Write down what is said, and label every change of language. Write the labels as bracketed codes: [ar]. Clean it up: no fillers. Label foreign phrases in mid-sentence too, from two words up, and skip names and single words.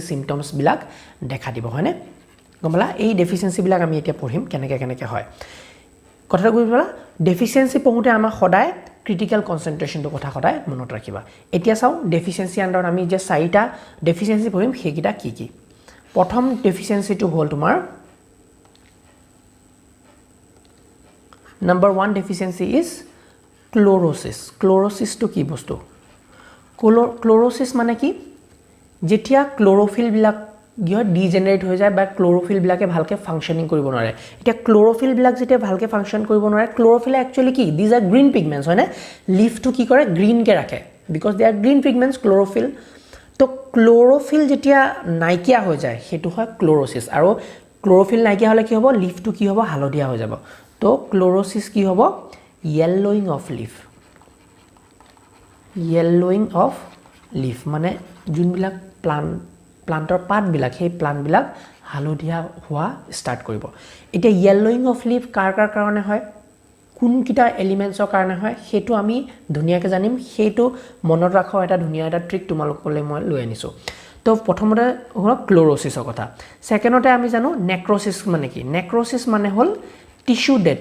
[as] সিম্পটমস বিলাক দেখা দিব হয়নে গমলা এই ডেফিচিয়েন্সি বিলাক আমি এতিয়া পঢ়িম কেনেকৈ হয় কথাটো বুজি পালা ডেফিচিয়েন্সি পঢ়োতে আমাৰ সদায় ক্ৰিটিকেল কনচেন্ট্ৰেশ্যনটো কথা সদায় মনত ৰাখিবা এতিয়া চাও ডেফিচিয়েন্সি আন্ডাৰত আমি যে চাৰিটা ডেফিচিয়েন্সি পঢ়িম সেইকিটা কি কি প্ৰথম ডেফিচিয়েন্সিটো হ'ল তোমাৰ [en] Number 1 deficiency is chlorosis. [as] Chlorosis to কি বস্তু? Chlorosis মানে কি? যেতিয়া ক্লোৰোফিল বিলাক গিয় ডিজেনাৰেট হৈ যায় বা ক্লোৰোফিল বিলাকে ভালকে ফাংশনিং কৰিব নোৱাৰে এতিয়া ক্লোৰোফিল বিলাক যেতিয়া ভালকে ফাংশন কৰিব নোৱাৰে ক্লোৰোফিল একচুয়ালি কি [en] these are green pigments [as] হয় না লিফ টু কি কৰে গ্ৰীন কে ৰাখে [en] because they are green pigments [as] ক্লোৰোফিল তো ক্লোৰোফিল যেতিয়া নাইকিয়া হৈ যায় হেতু হয় ক্লোৰোসিস আৰু ক্লোৰোফিল নাইকিয়া হলে কি হ'ব লিফ টু কি হ'ব হালধীয়া হৈ যাব তো ক্লোৰোসিস কি হ'ব [en] yellowing of leaf yellowing of leaf [as] মানে যোনবিলাক প্লান্টৰ পাত বিলাক সেই প্লান্ট বিলাক হালধীয়া হোৱা স্টাৰ্ট কৰিব এতিয়া [en] yellowing of leaf [as] কাৰ কাৰণে হয় কোন কিটা এলিমেন্টছৰ কাৰণে হয় হেতু আমি ধুনিয়াকে জানিম হেতু মনত ৰাখো এটা ধুনিয়া এটা ট্ৰিক তোমালোকলৈ মই লৈ আনিছো তো প্ৰথমতে হ'ল ক্লোৰোসিসৰ কথা সেকেন্ডতে আমি জানো নেক্ৰোসিস মানে কি নেক্ৰোসিস মানে হ'ল টিস্যু